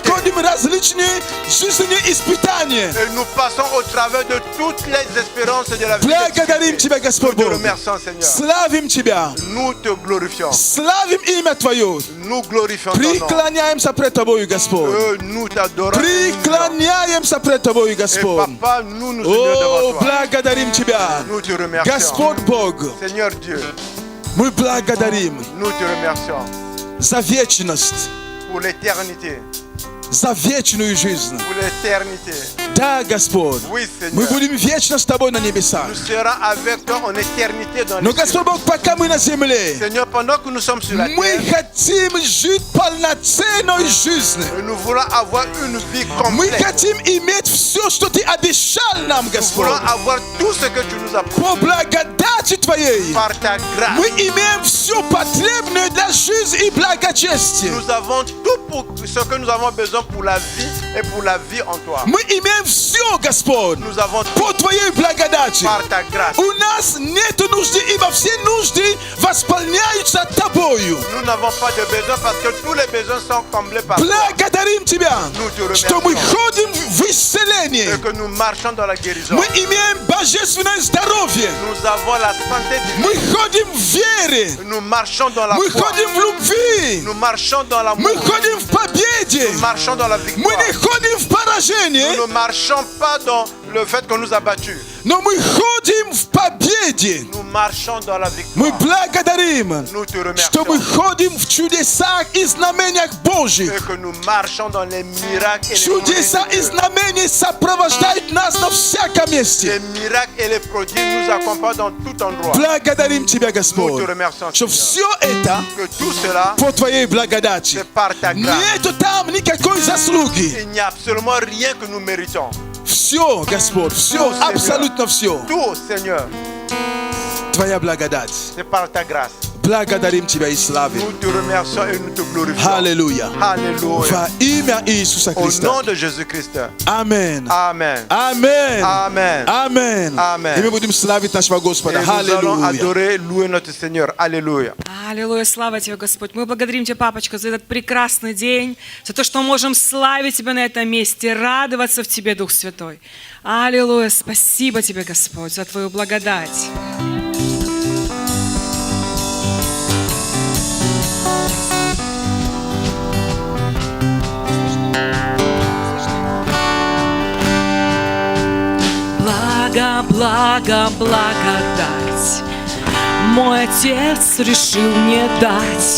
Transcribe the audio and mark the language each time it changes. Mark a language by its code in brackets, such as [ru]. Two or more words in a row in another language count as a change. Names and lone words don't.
[ru] проходим различные жизненные испытания. [fr] Et nous passons au travers de toutes les espérances de la vie. [ru] Благодарим Тебя, Господь [fr] Nous te [ru] Бог. [fr] remercions, Seigneur. [ru] Славим Тебя. [fr] Nous te glorifions. [ru] Славим имя Твое. [fr] Nous glorifions ton nom. [ru] Преклоняемся пред Тобою, Господь. [fr] Nous t'adorons. [ru] Преклоняемся пред Тобою, [fr] Et [ru] Господь. [fr] papa, nous nous unions [ru] О, [fr] devant toi. [ru] благодарим Тебя. [fr] Nous te remercions. [ru] Господь Бог, [fr] Seigneur Dieu, [ru] мы благодарим [fr] nous te remercions [ru] за вечность. [fr] pour l'éternité. [ru] за вечную жизнь. [fr] pour l'éternité. [ru] Да, Господь. [fr] Oui, [ru] Мы [fr] Seigneur. [ru] будем вечно с Тобой на небесах. [fr] Nous serons avec toi en éternité dans [ru] Но, [fr] les cieux. [ru] Господь Бог, пока мы на земле, [fr] Seigneur, pendant que nous sommes sur la [ru] мы [fr] terre, [ru] хотим жить полноценной жизнью. [fr] nous voulons avoir une vie [ru] Мы [fr] complète. [ru] хотим иметь все, что Ты обещал нам, [fr] Nous [ru] Господь. [fr] voulons avoir tout ce que tu nous as [ru] По [fr] promis [ru] благодати Твоей [fr] par ta grâce. [ru] мы имеем все потребное для жизни и благочестия. [fr] Nous avons tout pour ce que nous avons besoin pour la vie et pour la vie en toi. [ru] Мы имеем все, Господь, [fr] Nous avons tout [ru] по Твоей благодати. [fr] par ta grâce. [ru] У нас нет нужды, ибо все нужды восполняются Тобою. [fr] Nous n'avons pas de besoin parce que tous les besoins sont comblés par toi. [ru] Благодарим Тебя, [fr] Nous te [ru] что мы [fr] remercions [ru] ходим в исцеление. [fr] et que nous marchons dans la guérison. [ru] Мы имеем божественное здоровье. [fr] Nous avons la santé [ru] Мы [fr] divine. [ru] ходим в вере. [fr] Nous marchons dans la [ru] Мы [fr] foi. [ru] ходим в любви. [fr] Nous marchons dans l'amour. [ru] Мы ходим в победе. [fr] Nous marchons dans la [ru] Мы [fr] victoire. [ru] не ходим в поражение, [fr] Nous ne marchons pas dans le fait qu'on nous a battus. [ru] но мы ходим в победе. [fr] Nous marchons dans la [ru] Мы [fr] victoire. [ru] благодарим, [fr] Nous te [ru] что мы [fr] remercions [ru] ходим в чудесах и знамениях Божьих. [fr] et que nous marchons dans les miracles et les [ru] Чудеса и [fr] prodiges. [ru] знамения сопровождают нас на всяком [fr] Les [ru] месте. [fr] miracles et les prodiges nous accompagnent dans tout endroit. [ru] Благодарим Тебя, [fr] Nous te [ru] Господь, [fr] remercions, [ru] что [fr] Seigneur, [ru] все это [fr] que tout cela, [ru] по Твоей благодати. [fr] c'est par ta grâce. [ru] Нету там никакой заслуги. [fr] Il n'y a absolument rien que nous méritons. [ru] Все, Господь, все, [fr] Seigneur. [ru] абсолютно все. [fr] Tout, Seigneur, [ru] Твоя благодать. [fr] c'est par ta grâce. [ru] Благодарим Тебя и славим. [fr] Nous te remercions et nous te glorifions. [ru] Аллилуйя. [fr] Alléluia. [ru] Во имя Иисуса [fr] Au [ru] Христа. [fr] nom de Jésus-Christ. Amen. Amen. Amen. Amen. Amen. Amen. [ru] И мы будем славить нашего Господа. [fr] Et nous allons [ru] Аллилуйя. [fr] adorer, louer notre Seigneur. Alléluia. [ru] Аллилуйя, слава Тебе, Господь. Мы благодарим Тебя, Папочка, за этот прекрасный день, за то, что мы можем славить Тебя на этом месте, радоваться в Тебе, Дух Святой. Аллилуйя, спасибо Тебе, Господь, за Твою благодать. Благо, благо, благодать мой Отец решил мне дать.